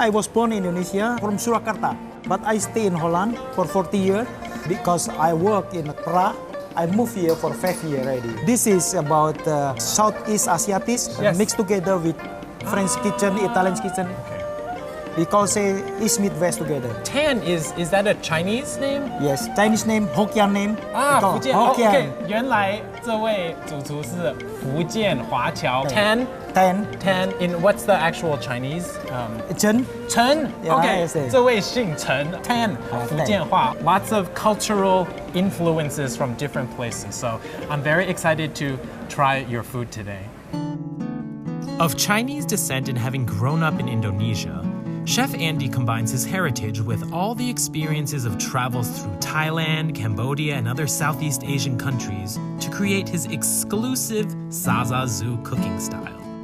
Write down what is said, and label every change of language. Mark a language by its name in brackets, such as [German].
[English] I was born in Indonesia, from Surakarta, but I stay in Holland for 40 years because I work in Prague. I moved here for 5 years already. This is about Southeast Asiatics mixed together with French kitchen, Italian kitchen. Okay. We call say East meet West together. Tan, is that a Chinese name? Yes, Chinese name, Hokkien name. [Chinese] 福建 [English] Hokkien. [Chinese] OK， 原来这位主厨是福建华侨。 [English] Tan in what's the actual Chinese? Chen. OK， yes, yes. [Chinese] 这位姓陈 Tan 福建话。 [English] Lots of cultural influences from different places. So I'm very excited to try your food today. Of Chinese descent and having grown up in Indonesia, Chef Andy combines his heritage with all the experiences of travels through Thailand, Cambodia, and other Southeast Asian countries to create his exclusive Zaza Zoo cooking style.